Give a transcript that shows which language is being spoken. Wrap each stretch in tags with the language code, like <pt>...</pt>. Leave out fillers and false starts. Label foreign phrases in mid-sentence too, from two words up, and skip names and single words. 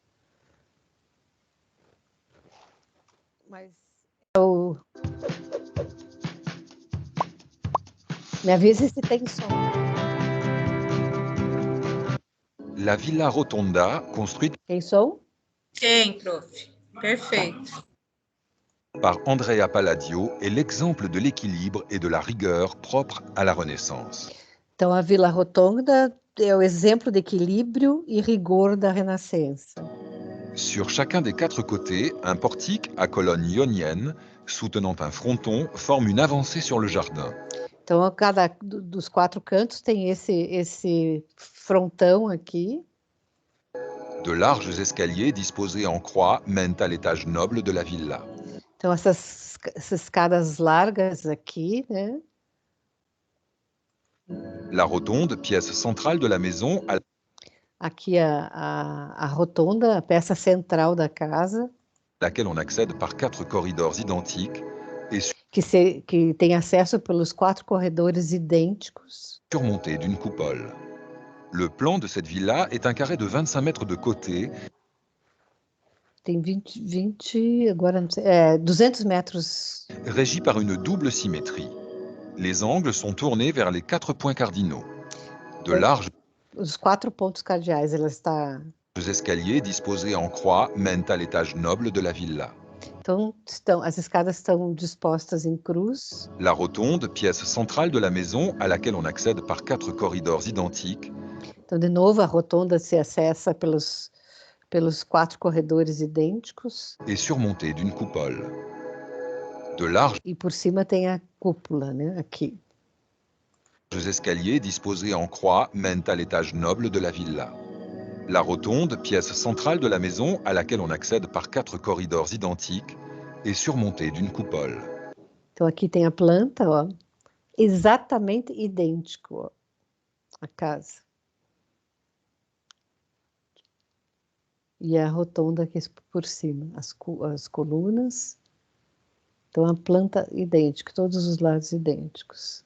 <pt>Mas me avisa se tem som.</pt> <fr>La Villa Rotonda, construite</fr> <pt>Tem som? Tem, prof. Perfeito.</pt> <fr>par Andrea Palladio, est l'exemple de l'équilibre et de la rigueur propre à la Renaissance.</fr> <pt>Então, a Vila Rotonda é o exemplo de equilíbrio e rigor da Renascença.</pt> <fr>Sur chacun des 4 côtés, un portique à colonne ionienne, soutenant un fronton, forme une avancée sur le jardin.</fr> <pt>Então, a cada dos 4 cantos tem esse frontão aqui.</pt> <fr>De larges escaliers disposés en croix mènent à l'étage noble de la villa.</fr> <pt>Então, essas escadas largas aqui, né?</pt> <fr>La rotonde, pièce centrale de la maison, à</fr> <pt>Aqui a rotonda, a peça central da casa,</pt> <fr>laquelle on accède par 4 corridors identiques et</fr> <pt>que tem acesso pelos 4 corredores idênticos.</pt> <fr>surmontée d'une coupole. Le plan de cette villa est un carré de 25 mètres de côté,</fr> <pt>Tem 20 agora não sei, 200 metros.</pt> <fr>régi par une double symétrie. Les angles sont tournés vers les 4 points cardinaux. De larges</fr> <pt>Os 4 pontos cardeais, ela está.</pt> <fr>escaliers disposés en croix mènent à l'étage noble de la villa.</fr> <pt>Então, as escadas estão dispostas em cruz.</pt> <fr>La rotonde, pièce centrale de la maison à laquelle on accède par 4 corridors identiques,</fr> <pt>Então, de novo, a rotonda se acessa pelos 4 corredores idênticos.</pt> <fr>est surmontée d'une coupole. De larges</fr> <pt>E por cima tem a cúpula, né? Aqui.</pt> <fr>escaliers disposés en croix mènent à l'étage noble de la villa. La rotonde, pièce centrale de la maison à laquelle on accède par 4 corridors identiques, est surmontée d'une coupole.</fr> <pt>Então, aqui tem a planta, ó, exatamente idêntico, ó, a casa. E a rotonda aqui por cima, as colunas. Então, a planta idêntica, todos os lados idênticos.</pt>